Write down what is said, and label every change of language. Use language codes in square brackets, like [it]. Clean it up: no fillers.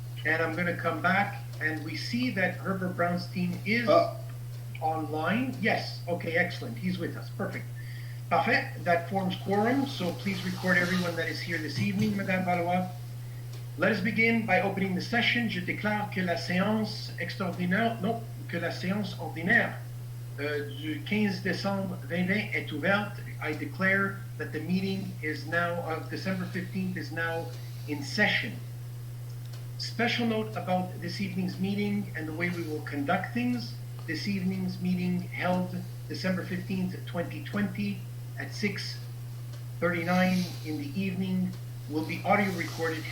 [en] And I'm going to come back, and we see that Herbert Brownstein is online. Yes, okay, excellent. He's with us. Perfect. [fr] Parfait. [en] That forms quorum, so please record everyone that is here this evening, Madame Valois. Let us begin by opening the session. [fr] Je déclare que la séance extraordinaire, non, que la séance ordinaire du 15 décembre 2020 est ouverte. [en] I declare that the meeting is now, of December 15th, is now in session. Special note about this evening's meeting and the way we will conduct things. This evening's meeting held December 15th, 2020 at 6:39 in the evening will be audio recorded.